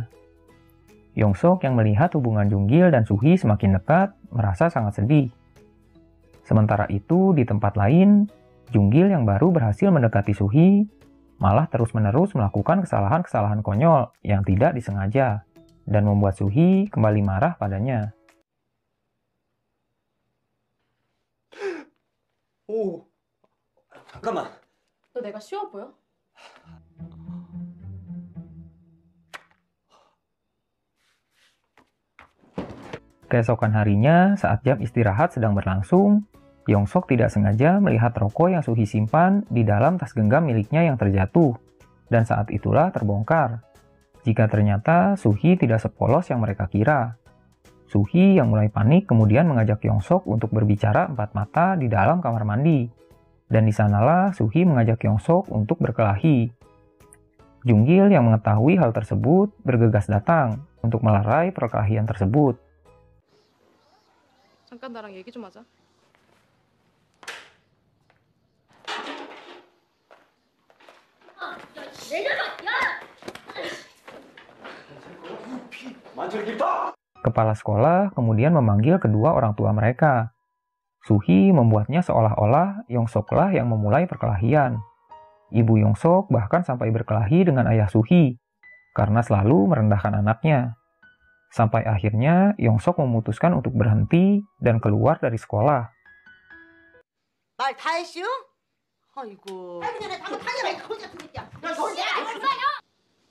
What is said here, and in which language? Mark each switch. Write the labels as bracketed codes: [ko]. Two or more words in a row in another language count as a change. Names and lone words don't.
[id] Yong-sok yang melihat hubungan Junggil dan Suhi semakin dekat merasa sangat sedih. Sementara itu di tempat lain, Junggil yang baru berhasil mendekati Suhi malah terus-menerus melakukan kesalahan-kesalahan konyol yang tidak disengaja dan membuat Suhi kembali marah padanya. [ko] 오, 잠깐만. 너 내가 쉬워 보여? [id] Keesokan harinya, saat jam istirahat sedang berlangsung, Yong-sok tidak sengaja melihat rokok yang Suhi simpan di dalam tas genggam miliknya yang terjatuh, dan saat itulah terbongkar. Jika ternyata Suhi tidak sepolos yang mereka kira. Suhi yang mulai panik kemudian mengajak Yong-sok untuk berbicara empat mata di dalam kamar mandi, dan di sanalah Suhi mengajak Yong-sok untuk berkelahi. Junggil yang mengetahui hal tersebut bergegas datang untuk melerai perkelahian tersebut. [ko] 잠깐 나랑 얘기 좀 하자. [id] Kepala sekolah kemudian memanggil kedua orang tua mereka. Suhi membuatnya seolah-olah Yong-soklah yang memulai perkelahian. Ibu Yong-sok bahkan sampai berkelahi dengan ayah Suhi karena selalu merendahkan anaknya. Sampai akhirnya Yong-sok memutuskan untuk berhenti dan keluar dari sekolah. [ko] 말 다 했슈? 아이고. 아이고 내가 당연히 거지 같은 새끼야. 너 거지?